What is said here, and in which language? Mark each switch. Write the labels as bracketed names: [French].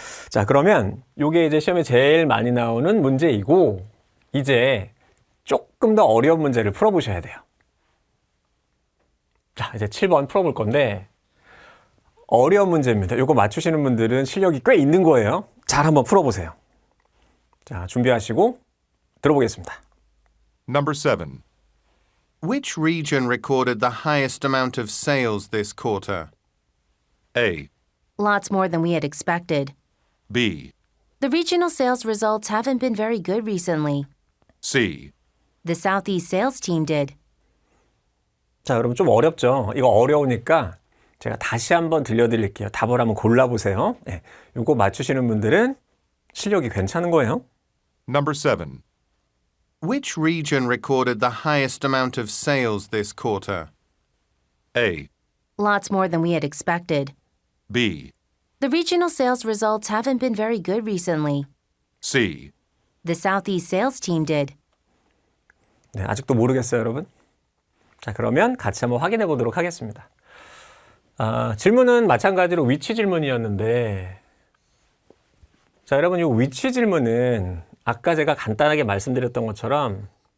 [Korean] 자, 그러면 이게 이제 시험에 제일 많이 나오는 문제이고, 이제 조금 더 어려운 문제를 풀어보셔야 돼요. 자, 이제 7번 풀어볼 건데 어려운 문제입니다. 이거 맞추시는 분들은 실력이 꽤 있는 거예요. 잘 한번 풀어보세요. 자, 준비하시고 들어보겠습니다. [English] Number 7. Which region recorded the highest amount of sales this quarter? A. Lots more than we had expected. B. The regional sales results haven't been very good recently. C. The Southeast sales team did. [Korean] 자, 여러분 좀 어렵죠? 이거 어려우니까 제가 다시 한번 들려드릴게요. 답을 한번 골라보세요. 네, 이거 맞추시는 분들은 실력이 괜찮은 거예요. [English] Number 7. Which region recorded the highest amount of sales this quarter? A. Lots more than we had expected. B. The regional sales results haven't been very good recently. C. The Southeast sales team did. [Korean] 네, 아직도 모르겠어요, 여러분? 자, 그러면 같이 한번 확인해 보도록 하겠습니다. 질문은 마찬가지로 위치 질문이었는데, 자, 여러분, 이 위치 질문은 아까 제가 간단하게 말씀드렸던 것처럼